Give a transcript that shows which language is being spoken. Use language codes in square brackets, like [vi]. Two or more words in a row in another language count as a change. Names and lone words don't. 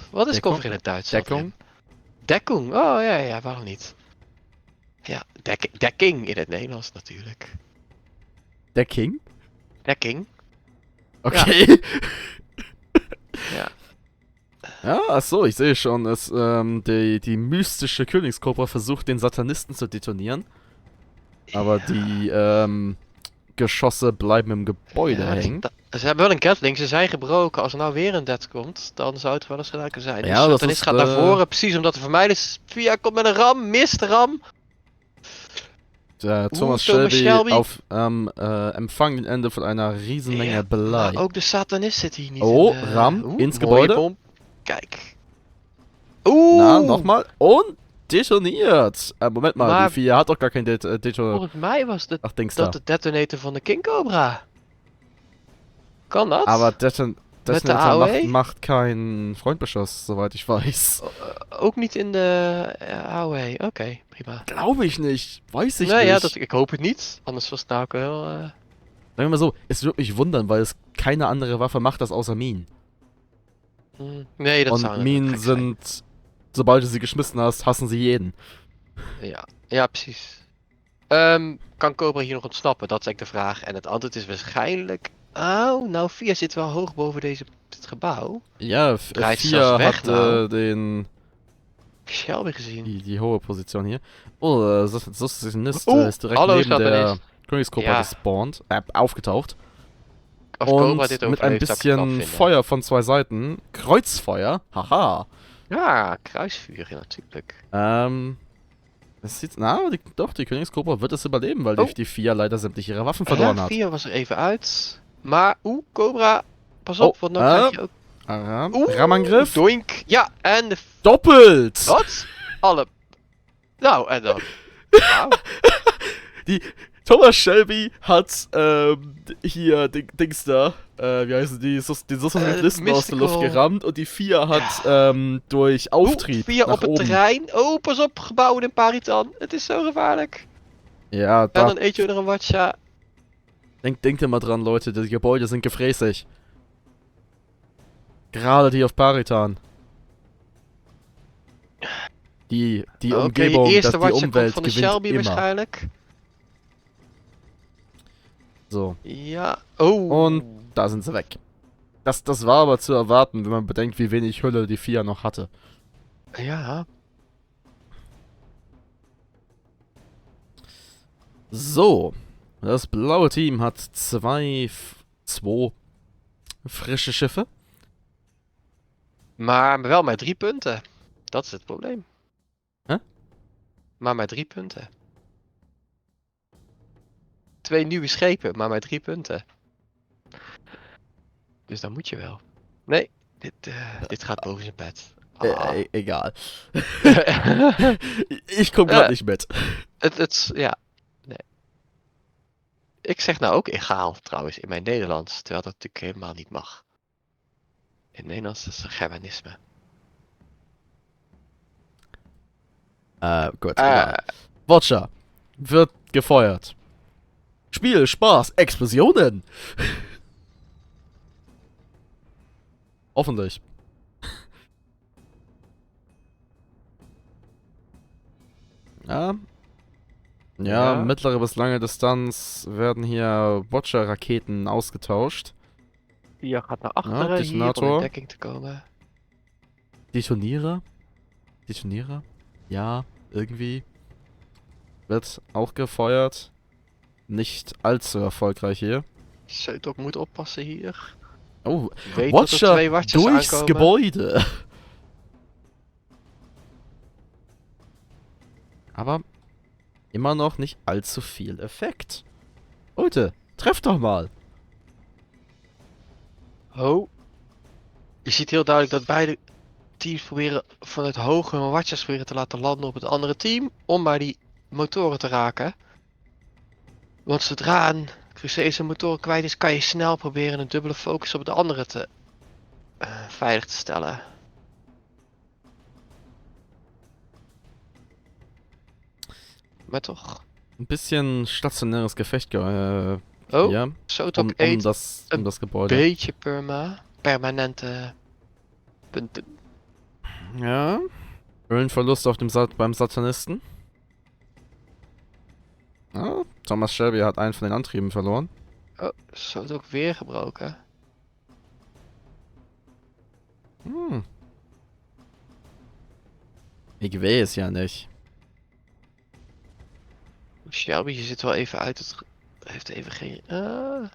[nl] Wat is Deckung? cover in het Duits? Deckung? Deckung, oh ja, waarom niet? Ja, dekking in het Nederlands natuurlijk. Decking? Dekking. Okay. Ja. Ja, [de] achso, ich sehe schon, die mystische Königskobra versucht, den Satanisten zu detonieren. Aber die Geschosse bleiben im Gebäude hängen. [nl] Ze hebben wel een Gatling, ze zijn gebroken. Als er nou weer een dead komt, dan zou het wel eens gedaan kunnen zijn. Ja, Dus dat dan is gaat naar voren, precies omdat de vermijden is. Via komt met een ram, mist de ram. Thomas Thomas Shelby Shelby. [de] auf Empfang den Ende von einer Riesenmenge [nl] Ja, Belei. maar ook de satanist zit hier niet Oh, in. [de] ram ins [nl] mooie [de] Gebäude. [nl] bom. Kijk. Oeh. [de] Na, nochmal. Und detoniert. Moment mal, [nl] Maar- [de] die 4 hat doch gar kein Detonator. [nl] Volgens mij was [de] Ach, Dings da. [nl] dat de detonator van de King Cobra. Kan dat? [de] Aber Detonator [nl] AOE? [de] macht keinen Freundbeschuss, soweit ich weiß. [nl] Ook niet in de AOE. Oké, prima. [de] Glaube ich nicht. Weiß ich [nl] Nee, [de] nicht. [nl] ja, ik hoop het niet. Anders was het nou ook wel... [de] Sagen wir mal so, es würde mich wundern, weil es keine andere Waffe macht das außer Minen. [nl] Nee, dat zou [de] Und [nl] natuurlijk [de] Minen [nl] gek zijn. [de] sind, sobald du sie geschmissen hast, hassen sie jeden. [nl] Ja, precies. Kan Cobra hier nog ontsnappen? Dat is eigenlijk de vraag. En het antwoord is waarschijnlijk... Oh, nou, Via zit wel hoog boven dit gebouw. Ja, Draait [de] 4 [nl] zelfs weg [de] hat [nl] nou. Shelby gezien. [de] die hohe Position hier. Oh, Satanist ist direkt [nl] hallo, [de] neben der [nl] Satanist. [de] Königskobra [nl] Ja. [de] gespawnt, aufgetaucht. [nl] Als Cobra [de] Und [nl] dit [de] mit ein [nl] overleeft, zou ik het knap [de] bisschen [nl] vinden. [de] Feuer von 2 Seiten. Kreuzfeuer, haha. [nl] Ja, kruisvuur natuurlijk. [de] Es sieht, die Königskobra wird es überleben, weil [nl] Oh. [de] die 4 leider sämtliche ihre Waffen verloren hat. [nl] Via was er even uit. Maar, Cobra, pas op, want dan krijg je ook... [de] Ramangriff, [nl] Doink. Ja, en de... [de] doppelt! [nl] Wat? Alle... Nou, en dan... Wauw. [de] Thomas Shelby hat hier Dings da, wie heißen die, den Sozialisten aus der Luft [nl] Mystical. [de] gerammt und die 4 hat durch Auftrieb [nl] Via [de] nach [nl] op het [de] oben. [nl] terrein. Oh, pas op, gebouwen in Paritan. Het is zo gevaarlijk. Ja, En [de] da, [nl] dan eet je er een watcha. [de] denkt immer dran, Leute, die Gebäude sind gefräßig. Gerade die auf Paritan. Die [nl] Oké, [de] Umgebung, [nl] je eerste [de] die [nl] watcha komt [de] Umwelt [nl] van de [de] gewinnt [nl] Shelby [de] immer. [nl] waarschijnlijk. [de] So, [nl] Ja. Oh. [de] und da sind sie weg. Das war aber zu erwarten, wenn man bedenkt, wie wenig Hülle die 4 noch hatte. [nl] Ja. [de] So, das blaue Team hat 2 frische Schiffe. [nl] Maar wel maar 3 punten. Dat is het probleem. Huh? Maar 3 punten. 2 nieuwe schepen, maar 3 punten. Dus dan moet je wel. Nee, dit gaat boven zijn pet. [de] Egal. Ich komm grad nicht mit. [nl] Ja. Nee. Ik zeg nou ook egaal trouwens in mijn Nederlands, terwijl dat natuurlijk helemaal niet mag. In Nederlands is het Germanisme. [de] Gut, egal. Watcher wird gefeuert. Spiel, Spaß, Explosionen. Hoffentlich. [nl] Ja. [de] Ja, [nl] Ja. [de] mittlere bis lange Distanz werden hier Watcher-Raketen ausgetauscht. [nl] Via gaat naar achteren hier om [de] detonator. [nl] in dekking te komen. [de] Detonierer? Detonierer? Ja, irgendwie. Wird auch gefeuert. Nicht allzu erfolgreich hier. [nl] Zeutop moet oppassen hier. Oh, Weet dat er 2 [de] Watcher [nl] watchers [de] durchs [nl] aankomen. [de] Gebäude. Aber immer noch nicht allzu viel Effekt. Leute, trefft doch mal. [nl] Oh. Je ziet heel duidelijk dat beide teams proberen vanuit hoge watchers proberen te laten landen op het andere team. Om maar die motoren te raken. Want zodra een Crusader zijn motoren kwijt is, kan je snel proberen een dubbele focus op de andere te veilig te stellen. Maar toch. [de] Ein bisschen stationäres Gefecht [nl] Oh, [de] hier. [nl] Sotok eet [de] Um das Gebäude. [nl] beetje permanente punten. Ja. [de] Höhlenverlust auf dem beim Satanisten. Ja, Thomas Shelby hat einen von den Antrieben verloren. [nl] Oh, Sotok weer gebroken. Ik weet ja nicht. Shelby, je zit wel even uit het...